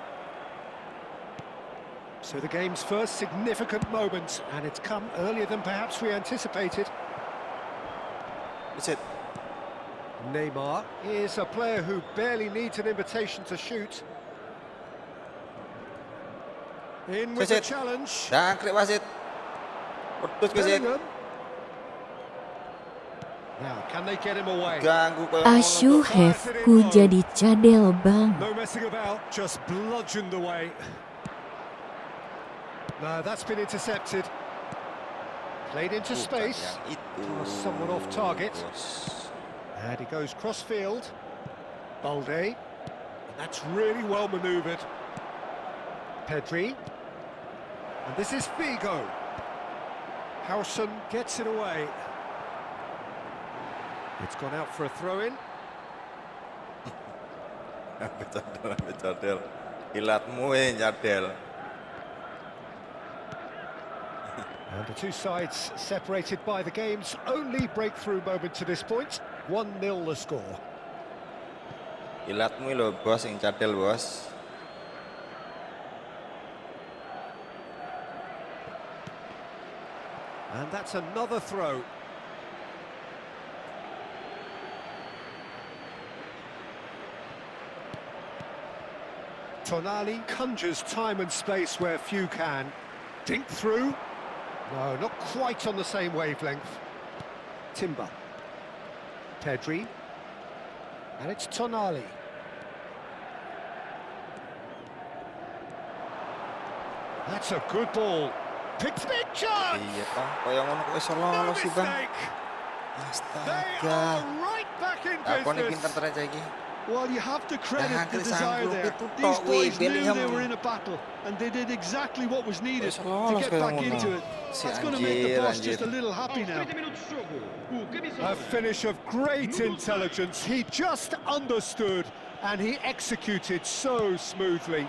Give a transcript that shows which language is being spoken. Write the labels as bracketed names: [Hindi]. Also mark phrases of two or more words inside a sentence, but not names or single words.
[English] So the game's first significant moment, and it's come earlier than perhaps we anticipated. Is it? Neymar is a player who barely needs an invitation to shoot. In with the challenge. [Javanese] Jangkrik wasit. Putus ke sik. [English] Now, can they get him away? [Javanese] Ganggu koyo ngono. [Indonesian] Asyuh ku jadi cadel bang. [English] No messing about, just bludgeoned away. No, that's been intercepted. Played into space. Someone off target. And he goes cross-field. Balde. And that's really well manoeuvred. Pedri. And this is Figo. Howson gets it away. It's gone out for a throw-in. [Javanese] Cadel. Ilatmu cadel. [English] And the two sides separated by the game's only breakthrough moment to this point. 1-0 the score. [Javanese] Ilatmu lho bos, [Indonesian] yang cadel bos. [English] And that's another throw. Tonali conjures time and space where few can. Dink through. No, not quite on the same wavelength. Timber. Pedri. And it's Tonali. That's a good ball. Big chance! [Javanese] Iya Bang, koyo ngono kok iso lolos sih Bang. [Indonesian] Astaga. Aku nih pinter terus iki. [English] Well, you have to credit the desire there. These boys knew they were in a battle, and they did exactly what was needed to get back into it. That's going to make the boss just a little happy now. A finish of great intelligence. He just understood, and he executed so smoothly.